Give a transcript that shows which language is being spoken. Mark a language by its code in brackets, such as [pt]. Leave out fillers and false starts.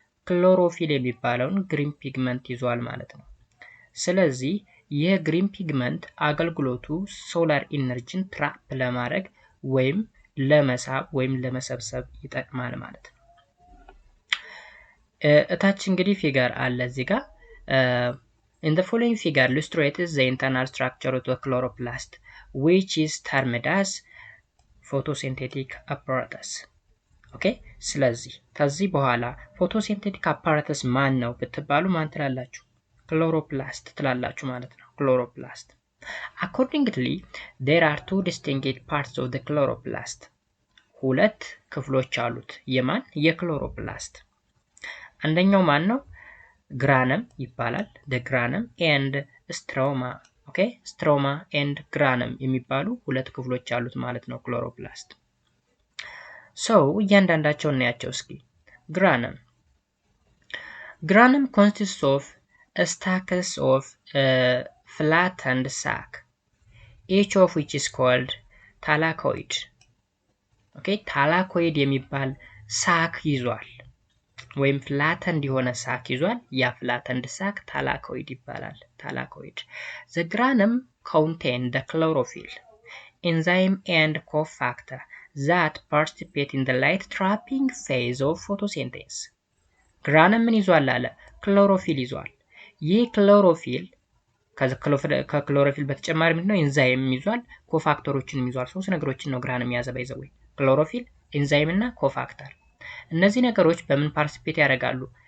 [am] ክሎሮፊል የሚባለውን ግሪን ፒግመንት ይዟል ማለት ነው። ስለዚህ የግሪን ፒግመንት አገልግሎቱ ሶላር ኢነርጂን ትራፕ ለማድረግ ወይም ለመሳብ ወይም ለመሰብሰብ ይጠቅማል ማለት ነው። እታች እንግዲህ ፊገር አለ እዚህ ጋር [en] in the following figure illustrates the internal structure of the chloroplast which is termed as photosynthetic apparatus. [am] okay ስለዚህ ከዚህ በኋላ photosynthetic apparatus ማን ነው ብትባሉ ማን ትላላችሁ? chloroplast ትላላችሁ ማለት ነው። chloroplast. [en] Accordingly, there are two distinct parts of the chloroplast. [am] ሁለት ክፍሎች አሉት። የማን? የክሎሮፕላስት። አንደኛው ማን ነው? ግራነም ይባላል። [en] the granum and stroma. [am] okay stroma and granum የሚባሉ ሁለት ክፍሎች አሉት ማለት ነው ክሎሮፕላስት። so እያንዳንዳቸውን እናያቸው እስኪ። granum. [en] Granum consists of stacks of flattened sac, each of which is called thylakoid. [am] okay thylakoid የሚባል ሳክ ይዟል ወይም flattened የሆነ ሳክ ይዟል። ያ flattened ሳክ thylakoid ይባላል። thylakoid. [en] The granum contain the chlorophyll, enzyme and cofactor that participate in the light trapping phase of photosynthesis. [am] granum ምን ይዟል አለ? ክሎሮፊል ይዟል። ይህ ክሎሮፊል ከክሎሮፊል በተጨማሪ ምንድነው? ኢንዛይም ይዟል፣ ኮፋክተሮችንም ይዟል። ሶስት ነገሮችን ነው ግራንም ያዘ ባይዘው ክሎሮፊል፣ ኢንዛይም እና ኮፋክተር። እነዚህ ነገሮች በምን ፓርቲሲፔት ያደርጋሉ?